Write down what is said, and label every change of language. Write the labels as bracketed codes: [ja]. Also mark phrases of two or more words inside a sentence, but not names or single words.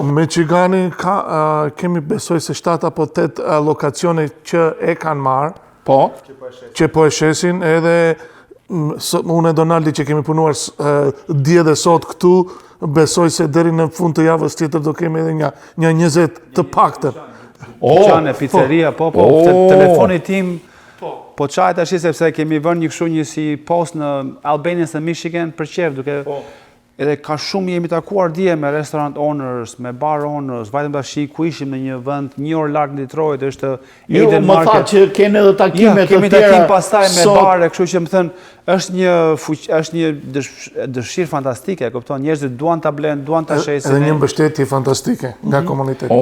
[sq] Michigani kemi besoj se 7 apo 8 lokacione që e kanë marrë, që po e shesin, edhe unë e Donaldi që kemi punuar dje dhe sot këtu, besoj se deri në fund të javës tjetër do kemi edhe një 20 të paktën. Qane, pizzeria, telefoni tim, po qaj të ashtë sepse kemi vërë një si post në Albanians në Michigan për qef, duke edhe ka shumë jemi takuar dje me [en] restaurant owners, [sq] me [en] bar owners, [sq] vajtëm të shi ku ishim në një vend 1 orë larg në Detroit, është Eden Market. Më tha që kene edhe takime të tjera. Kemi takim pastaj me bare, kështu që më thënë, është një dëshirë fantastike, kupton, njerëzit duan ta blenë, duan ta shesin. Edhe një mbështetje fantastike nga komuniteti.